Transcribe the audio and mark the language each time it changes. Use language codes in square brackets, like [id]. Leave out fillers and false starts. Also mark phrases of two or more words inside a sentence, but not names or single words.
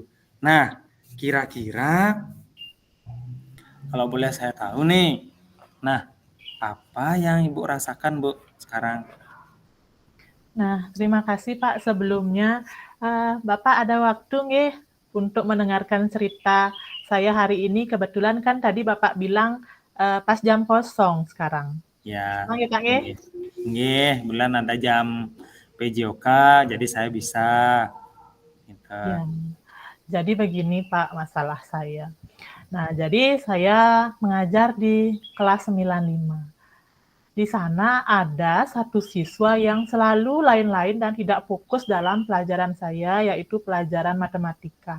[id] Nah, kira-kira kalau boleh saya tahu nih, nah, apa yang Ibu rasakan, Bu, sekarang? Nah, terima kasih Pak sebelumnya. Bapak ada waktu nggih untuk mendengarkan cerita saya hari ini? Kebetulan kan tadi Bapak bilang pas jam kosong sekarang. Ya, Oh ya Pak nggih? nggih. Nggih, bulan ada jam PJOK, jadi saya bisa. Gitu. Ya. Jadi begini Pak masalah saya. Nah, jadi saya mengajar di kelas 95. Di sana ada satu siswa yang selalu lain-lain dan tidak fokus dalam pelajaran saya, yaitu pelajaran matematika.